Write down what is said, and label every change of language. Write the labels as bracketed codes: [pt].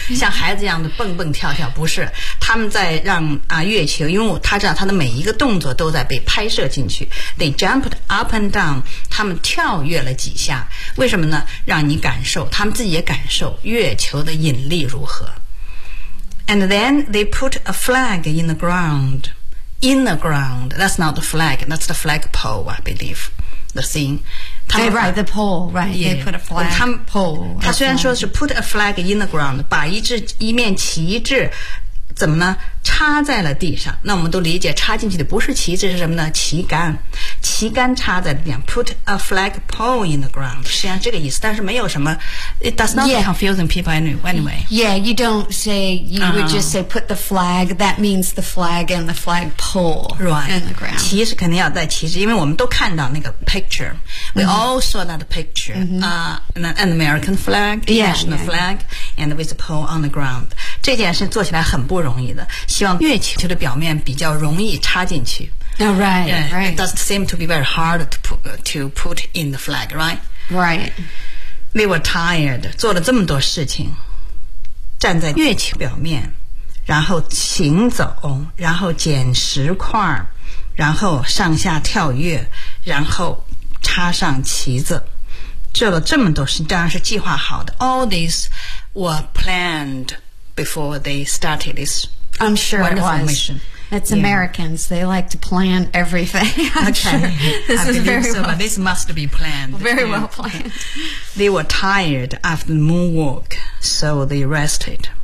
[zh] 像孩子一样的蹦蹦跳跳，不是。他们在让月球，因为他知道他的每一个动作都在被拍摄进去。 [en] They jumped up and down. [zh] 他们跳跃了几下。为什么呢？让你感受，他们自己也感受月球的引力如何。 [en] And then they put a flag in the ground. In the ground, that's not the flag, that's the flagpole, I believe, the thing. They write the pole, right? Yeah. They put a flag, pole. [zh] 他虽然说是 [en] put a flag in the ground, [zh] 把一面旗帜怎么呢？插在了地上。那我们都理解插进去的不是旗子，是什么呢？旗杆。旗杆插在地上， [en] put a flag pole in the ground， [zh] 实际上这个意思。但是没有什么， [en] it does not yeah, confusing people anyway. Yeah, you don't say, you would just say put the flag, that means the flag and the flag pole right, in the ground. [zh] 旗是肯定要带旗子，因为我们都看到那个 picture. [en] We all saw that picture,、an American flag, national flag, and with a pole on the ground. [zh] 这件事做起来很不容易的，希望月球的表面比较容易插进去。 [en] Oh, right, right. It doesn't seem to be very hard to put in the flag, right? Right. We were tired. [zh] 做了这么多事情，站在月球表面，然后行走，然后捡石块，然后上下跳跃，然后插上旗子，做了这么多事，当然是计划好的。 [en] All these were planned before they started this wonderful mission. It's Americans. They like to plan everything. This must be planned. Very well planned. They were tired after the moonwalk, so they rested.